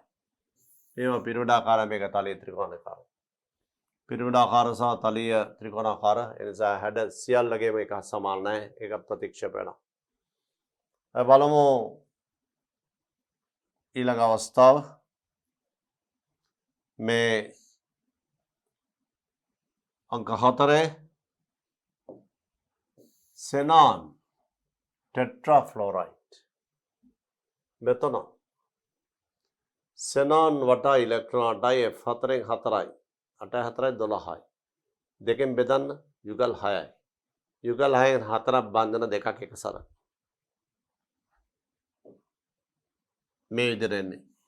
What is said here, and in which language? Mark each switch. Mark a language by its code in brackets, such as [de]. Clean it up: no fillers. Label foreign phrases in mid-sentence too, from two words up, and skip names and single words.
[si] මේවා පිරමිඩාකාර මේක තලීය ත්‍රිකෝණාකාරයි. පිරමිඩාකාර සහ තලීය ත්‍රිකෝණාකාර ඒ නිසා හැඩ සියල්ලගේම එක සමාන නැහැ. ඒක ප්‍රතික්ෂේප වෙනවා. බලමු ඊළඟ අවස්ථාව. මේ अंक 4 [en] xenon tetrafluoride [si] මෙතන xenon වටා ඉලෙක්ට්‍රෝන 8යි F4න් 4යි 8 4 12යි. දෙකෙන් බෙදන්න යුගල් 6යි. යුගල් 6න් 4ක් බන්ධන දෙකක් එකසර. මේ විදිහට එන්නේ.